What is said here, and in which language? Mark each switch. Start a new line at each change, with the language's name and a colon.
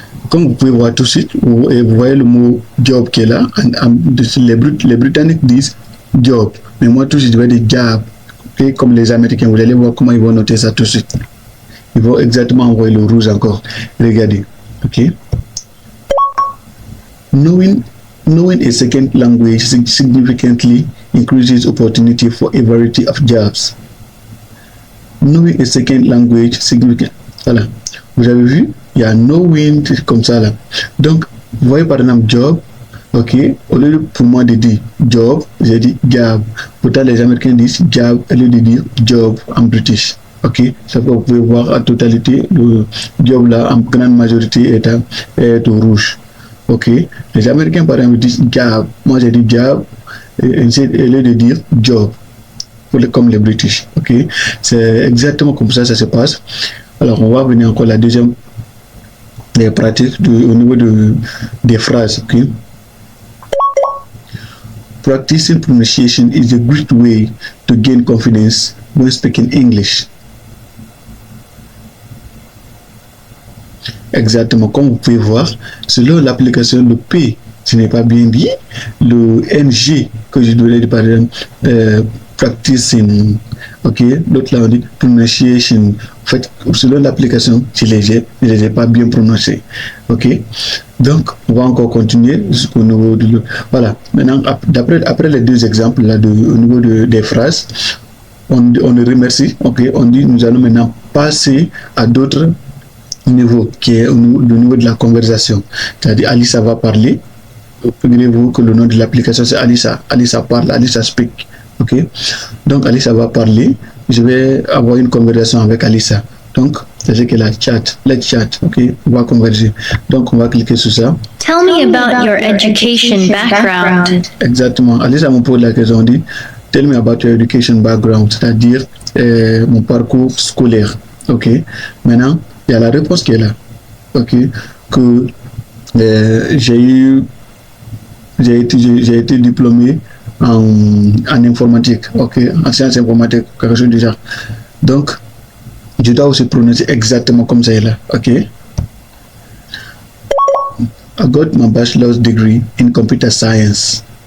French: Comme vous pouvez voir tout de suite, vous voyez le mot job qui est là, les Britanniques disent job, mais moi tout de suite je vais dire job, ok, comme les Américains, vous allez voir comment ils vont noter ça tout de suite. Ils vont exactement envoyer le rouge encore, regardez, ok.
English: Knowing a second language significantly increases opportunity for a variety of jobs. Knowing a second language significant. Voilà.
French: Vous avez vu, il y a knowing comme ça là. Donc, vous voyez par exemple job, Ok, au lieu pour moi de dire job, j'ai dit job. Pourtant, les Américains disent job, au lieu de dire job en British. Ok, ça vous pouvez voir en totalité, le job là, en grande majorité est au rouge. Ok, les Américains par exemple disent job. Moi j'ai dit job, et au lieu de dire job, comme les British. Ok, c'est exactement comme ça se passe. Alors, on va venir encore à la deuxième des pratiques au niveau des phrases. Ok.
English: Practicing pronunciation is a great way to gain confidence when speaking English.
French: Exactement, comme vous pouvez voir, selon l'application, le P, ce n'est pas bien dit. Le NG que je donnais par exemple, practicing, ok, l'autre là on dit pronunciation. En fait, selon l'application, je ne les ai pas bien prononcés. Ok, donc on va encore continuer jusqu'au niveau de. Voilà, maintenant, après les deux exemples là, au niveau des phrases, on le remercie. Ok, on dit nous allons maintenant passer à d'autres niveau qui est au niveau de la conversation. C'est-à-dire Alissa va parler. Figurez-vous que le nom de l'application c'est Alissa. Alissa parle, Alissa speak. Ok. Donc Alissa va parler. Je vais avoir une conversation avec Alissa. Donc c'est ce qu'elle a chat.
English: Let's chat.
French: Ok. On va converger. Donc on va cliquer sur ça.
English: Tell me about your education background.
French: Exactement. Alissa me pose la question. On dit
English: tell me about your education background.
French: C'est-à-dire mon parcours scolaire. Ok. Maintenant il y a la réponse qui est là. Ok, que j'ai été diplômé en informatique, ok, en sciences informatiques, quelque chose du genre. Donc, je dois aussi prononcer exactement comme ça est là, ok.
English: I got my bachelor's degree in computer science.